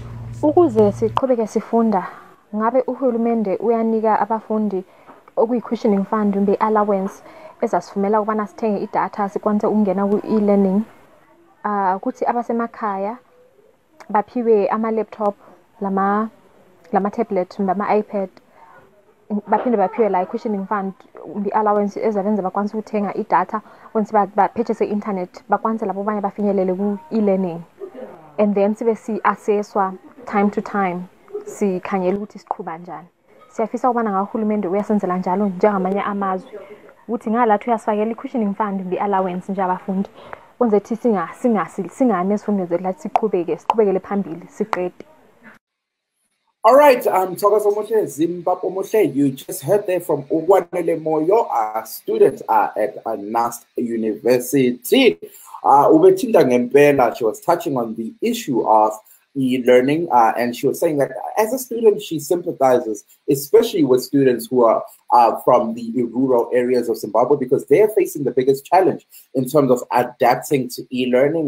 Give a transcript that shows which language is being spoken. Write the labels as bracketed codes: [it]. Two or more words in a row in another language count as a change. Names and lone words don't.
[nd] Ukuze siqhubeke sifunda, ngabe uhulumende uyanika abafundi okuyi- [en] cushioning fund [nd] kumbe allowance ezasifumela ukubana sithenge idatha sikwanise ukungena ku-e-learning. Kuthi abasemakhaya baphiwe ama-laptop, lama-tablet, ama-iPad, baphinde baphiwe la i- [en] cushioning fund [nd] kumbe allowance ezabenza bakwanise ukuthenga idatha once ba-purchase i-internet, bakwanise labo abanye bafinyelele ku-e-learning. [en] And then [nd] sibe si-assesswa [en] time to time, [nd] sikhangela ukuthi siqhuba njani. Siyafisa ukubana ngahulumende uyasenzela njalo njengamanye amazwe ukuthi ngalathi uyasifakela i- [en] cushioning fund [nd] kumbe allowance nje abafundi kwenze ukuthi singane isifundo zethu lathi siqhubekele phambili siqede. [en] All right, Zimbabwe, you just heard there from Ugwanele Moyo, a student at NAST University. [nd] Ubethinta ngempela, [en] she was touching on the issue of e-learning, and she was saying that as a student, she sympathizes, especially with students who are from the rural areas of Zimbabwe, because they're facing the biggest challenge in terms of adapting to e-learning.